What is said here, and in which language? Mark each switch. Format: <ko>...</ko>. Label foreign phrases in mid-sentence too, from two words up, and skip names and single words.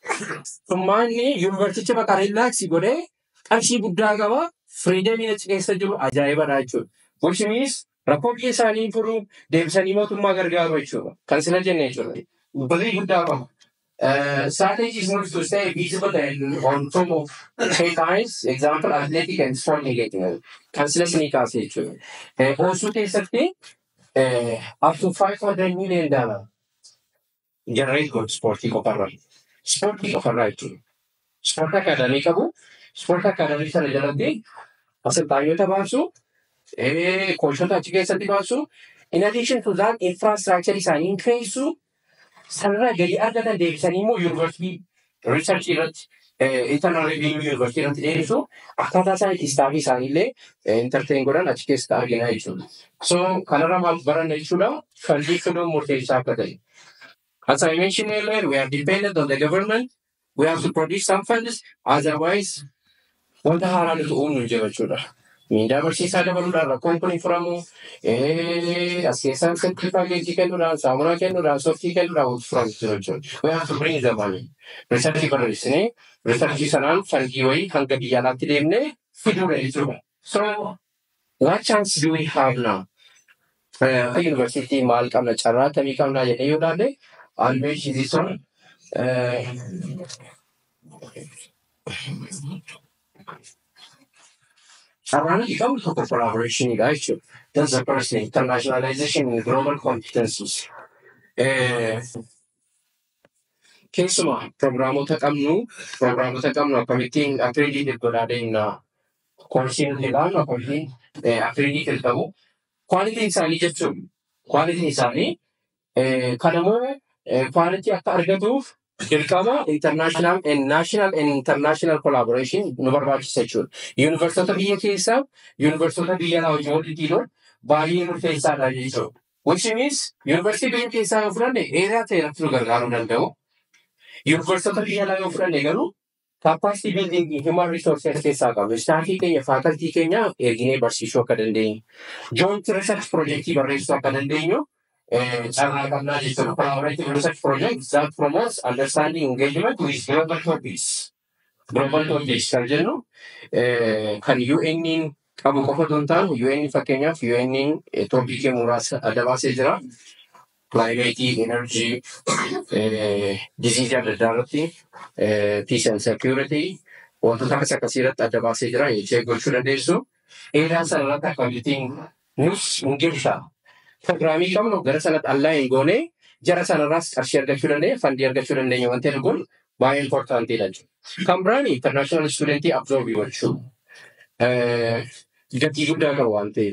<om>Manni yuunivarsiitii maqaa relaxi godhee qarshii guddaa qaba. Freedom achi keessa jiru ajaa'ibadha jechuudha.</om> <en>Which means</en> <om>rakkoo biyya isaanii furuu deebisanii mootummaa gargaaru jechuudha. Kan sila jenne jechuudha. Barii guddaa qaba.</om> <en>Strategy is not to stay visible and on top of headlines, example, athletic and sport engagement.</en> <om>Kan sila sinii kaasee jechuudha. Oosuu keessatti</om> <en>up to $500 million generate good</en> <om>sportii qofarraa. Sportii qofarraa jechuudha. Sport akademii qabu. Sport akademii sana jalatti asaltaayyoota baasu. Koolchota achi keessatti baasu.</om> <en>In addition to that,</en> <om>infrastructure isaanii keessu sanarraa gadi argatan deebisanii immoo yuunivarsiitii research irratti</om> <en>internal revenue</en> <om>yuunivarsiitii irratti deebisu akkaataa isaan itti istaafii isaaniillee entertain godhan achi keessatti argina jechuudha. So kanarraa maal baranna jechuudha? Fandii fiduun murteessaa akka ta'e.</om> <en>As I mentioned earlier, we are dependent on the government. We have to produce some funds. Otherwise,</en> <om>wanta haaraa nuti uumnu jira jechuudha. Miindaa barsiisaa dabaluudhaan rakkoon kun hin furamu. As keessaan sirrii paakeejii kennuudhaan, saamunaa kennuudhaan, softii kennuudhaan wanti furamu jira jechuudha.</om> <en>We have to bring the money.</en> <om>Researchii barreessinee, researchii sanaan fandii wayii hanga biyya alaatti deemnee fiduudha jechuudha.</om> <en>So, what chance do we have now?</en> <om>University maal qabna carraa akkamii qabnaa jedhee yoo ilaalle,</om> <en>always this one.</en> <om>Carraan qabu tokko collaboration jechuudha.</om> <en>That's the first thing. Internationalization and global competencies.</en> <om>Keessumaa programoota qabnu akkamittiin accredited godhaa deemna. Koorsiin ilaallu akkamittiin accredited ta'u. Quality isaanii jechuun quality isaanii kanammoo quality akka argatuuf dirqama</om> <en>international and international collaboration</en> <om>nu barbaachisa jechuudha. Yuunivarsiitota biyya keessaa yuunivarsiitota biyya alaa wajjin walitti baay'ee murteessaadha jechuudha.</om> <en>Which means</en> <om>yuunivarsiitii biyya keessaa yoo fudhanne dheeraa ta'e irratti nu gargaaruu danda'u. Yuunivarsiitota biyya alaa yoo fudhanne garuu</om> <en>capacity building human resources</en> <om>keessaa qabu. Staafii keenya faculty keenya erginee barsiisuu akka dandeenyu.</om> <en>Joint research</en> <om>projectii barreessuu akka dandeenyu. Carraa qabnaa jechuudha.</om> <en>Collaborative research project that promotes understanding engagement with global topics. Global topics</en> <om>kan jennu kan UN'n qabu qofa osoo hin taane UN fakkeenyaaf UN'n toopikii muraasa adda baasee jira.</om> <en>Climate, energy, disease</en> <om>adda addaa irratti,</om> <en>peace and security,</en> <om>wantoota akkasii irratti adda baasee jira. Jechee gochuu dandeessu. Eeraa sana irratti akkamittiin nus hungeessaa. Programii qabnu gara sanatti allaa hin goone jara sanarraas qarshii argachuu dandeenya, fandii argachuu dandeenya wanti arguun baay'ee importantiidha jechuudha. Kan biraan international studentii absorbii gochuu. Gatii guddaa qabu waan ta'eef.</om>